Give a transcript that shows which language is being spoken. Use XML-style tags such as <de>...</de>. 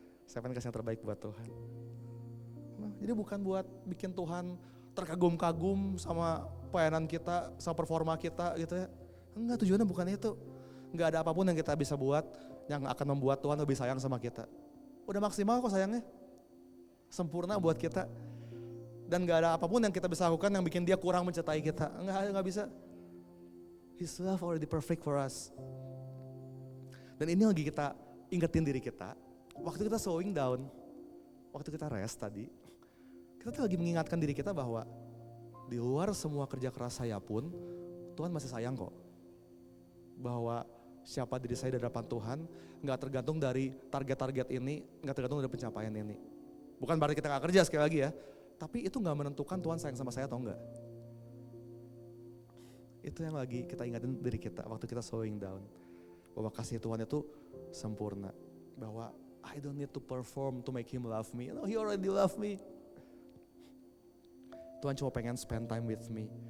<id>Saya pengen kasih yang terbaik buat Tuhan. Jadi bukan buat bikin Tuhan terkagum-kagum sama pelayanan kita, sama performa kita gitu ya. Enggak, tujuannya bukan itu. Enggak ada apapun yang kita bisa buat yang akan membuat Tuhan lebih sayang sama kita. Udah maksimal kok sayangnya. Sempurna buat kita. Dan gak ada apapun yang kita bisa lakukan yang bikin dia kurang mencintai kita. Enggak bisa.</id> <en>His love already perfect for us.</en> <id>Dan ini lagi kita ingetin diri kita. Waktu kita slowing down, waktu kita rest tadi, kita tuh lagi mengingatkan diri kita bahwa di luar semua kerja keras saya pun, Tuhan masih sayang kok. Bahwa siapa diri saya di hadapan Tuhan, gak tergantung dari target-target ini, gak tergantung dari pencapaian ini. Bukan berarti kita gak kerja sekali lagi ya, tapi itu gak menentukan Tuhan sayang sama saya atau enggak. Itu yang lagi kita ingatin diri kita waktu kita slowing down. Bahwa kasih Tuhan itu sempurna.</id> <en>Bahwa I don't need to perform to make Him love me. No, He already love me.</en> <id>Tuhan cuma pengen spend time with me.</id>